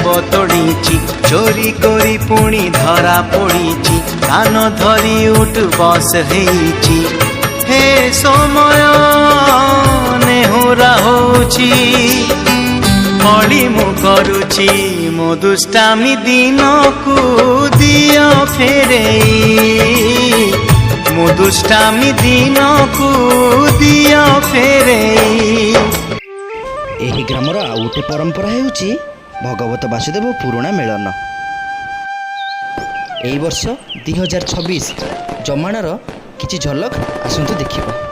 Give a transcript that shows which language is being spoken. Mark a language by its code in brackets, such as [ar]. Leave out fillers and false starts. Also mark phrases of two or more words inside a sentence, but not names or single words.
[or] ତୋଡ଼ିଛି ଚୋରି କରି ପୁଣି ଧରା ପଡ଼ିଛି କାନ ଧରି ଉଠ ବସ ହୋଇଛି ହେ ସମୟ ନେହୁରା ହେଉଛି ଅଳି ମୁଁ କରୁଛି ମୋ ଦୁଷ୍ଟାମି ଦିନ କୁ ଦିଅ ଫେରେଇ ମୋ ଦୁଷ୍ଟାମି ଦିନ କୁ ଦିଅ ଫେରେଇ। ଏହି ଗ୍ରାମର ଆଉ ଗୋଟେ ପରମ୍ପରା ହେଉଛି ଭାଗବତ ବାସୁଦେବ ପୁରାଣ ମେଳନ। ଏଇ ବର୍ଷ 2026 ଯମାଣର କିଛି ଝଲକ ଆସନ୍ତୁ ଦେଖିବା।